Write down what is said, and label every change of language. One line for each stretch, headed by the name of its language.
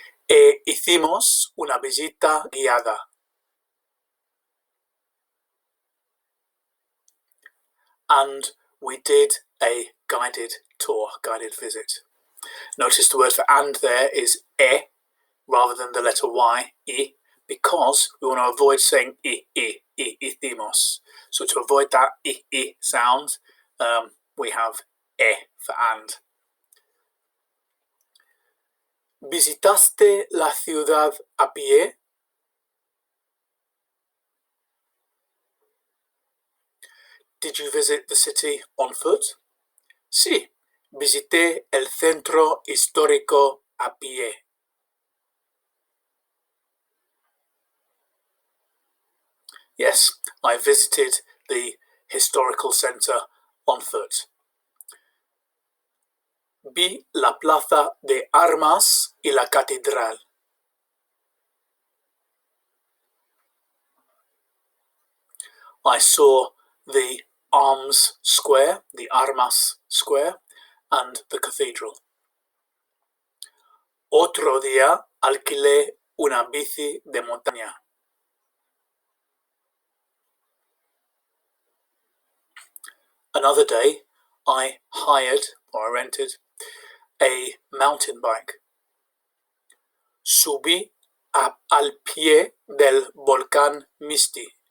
Spanish: Hicimos una visita guiada.
English: And we did a guided tour, guided visit. Notice the word for and there is rather than the letter Y, because we want to avoid saying hicimos. So to avoid that sound, we have for and.
Spanish: ¿Visitaste la ciudad a pie?
English: Did you visit the city on foot?
Spanish: Sí, visité el centro histórico a pie.
English: Yes, I visited the historical centre on foot.
Spanish: Vi la plaza de armas y la catedral.
English: I saw the Arms Square, the Armas Square, and the cathedral.
Spanish: Otro día alquilé una bici de montaña.
English: Another day, I hired or I rented a mountain bike.
Spanish: Subí al pie del volcán Misti.